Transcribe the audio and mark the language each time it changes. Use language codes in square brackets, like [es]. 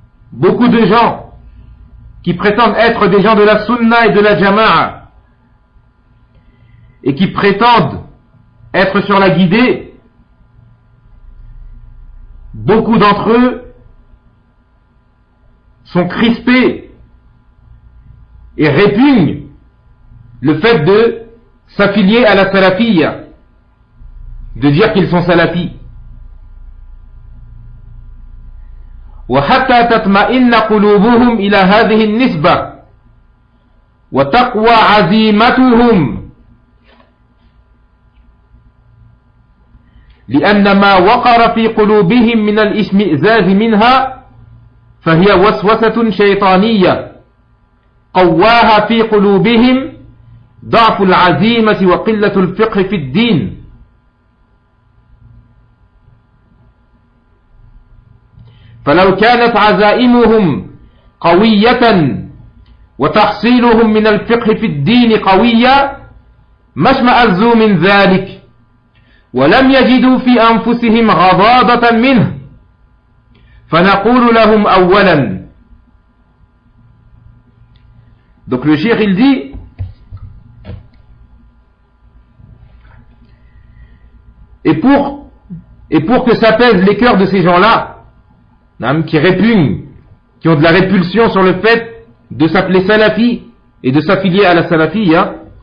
[fr] beaucoup de gens qui prétendent être des gens de la sunna et de la jama'a et qui prétendent être sur la guidée, beaucoup d'entre eux sont crispés et répugnent le fait de s'affilier à la salafia, de dire qu'ils sont salafis. [ar] وَحَتَّى تَطْمَئِنَّ قُلُوبُهُمْ إِلَى هَذِهِ النِّسْبَةِ وَتَقْوَى عَزِيمَتُهُمْ لِأَنَّ مَا وَقَرَ فِي قُلُوبِهِمْ مِنَ الْإِشْمِئْزَازِ مِنْهَا فهي وسوسة شيطانية قواها في قلوبهم ضعف العزيمة وقلة الفقه في الدين. فلو كانت عزائمهم قوية وتحصيلهم من الفقه في الدين قوية ما اشمأزوا من ذلك ولم يجدوا في أنفسهم غضاضة منه، فنقول لهم أولا. [fr] دونك لو شيخ يل دي et pour que ça pèse les cœurs de ces gens-là, hein, qui répugnent, qui ont de la répulsion sur le fait de s'appeler salafi et de s'affilier à la salafie, hein,